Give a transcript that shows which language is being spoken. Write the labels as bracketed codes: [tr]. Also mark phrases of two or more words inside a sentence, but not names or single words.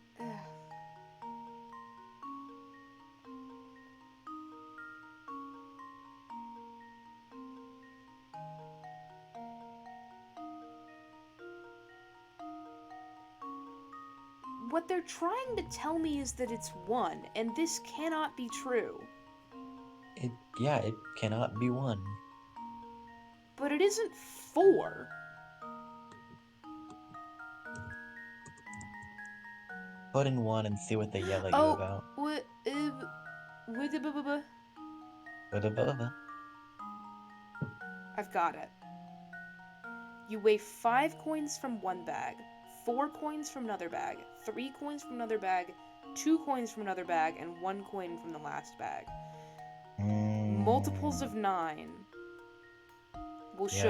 [en] What they're trying to tell me is that it's 1, and this cannot be true. It cannot be 1. But it isn't 4. Put in 1 and see what they yell at you Oh, about. what? Ba-da-ba-ba. I've got it. You weigh 5 coins from one bag, 4 coins from another bag, 3 coins from another bag, 2 coins from another bag, and 1 coin from the last bag. Multiples of 9 will show